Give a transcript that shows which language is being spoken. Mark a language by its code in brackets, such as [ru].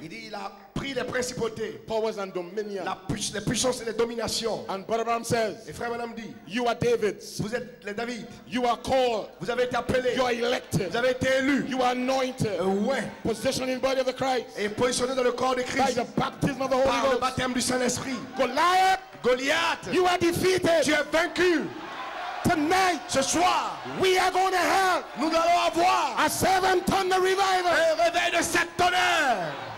[fr] Il dit, il a pris les principautés, [en] powers and dominion. [fr] les puissances et les dominations. [en] And Brother Branham says, [fr] Et Frère Madame dit, [en] you are David's. [fr] vous êtes les David. [en] You are called. [fr] Vous avez été appelés. [en] You are elected. [fr] Vous avez été élus. [en] You are anointed. [fr] Ouais. [en] Positioned in the body of the Christ [fr] Et positionnés dans le corps de [en] by [fr] Christ. [en] the baptism of the [fr] Par le [en] Ghost. [fr] baptême du Saint-Esprit. [en] Goliath, [fr] Goliath, [en] you are defeated. [fr] tu es vaincu. [en] Tonight, [fr] Ce soir, [en] we are going to have [fr] nous allons avoir [en] a 7-ton revival. [fr] un réveil de 7 tonnerres.